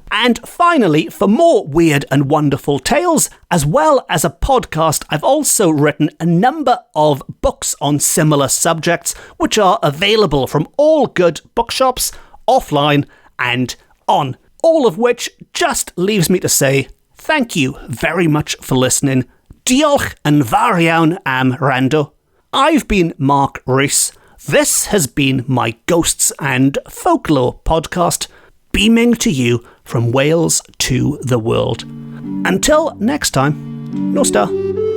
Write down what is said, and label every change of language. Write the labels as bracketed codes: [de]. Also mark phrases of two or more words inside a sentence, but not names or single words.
[en] And finally, for more weird and wonderful tales, as well as a podcast, I've also written a number of books on similar subjects, which are available from all good bookshops, offline and on. All of which just leaves me to say thank you very much for listening. [cy] Diolch yn fawr iawn am wrando. [en] I've been Mark Rees. This has been my Ghosts and Folklore podcast, beaming to you from Wales to the world. Until next time, no star.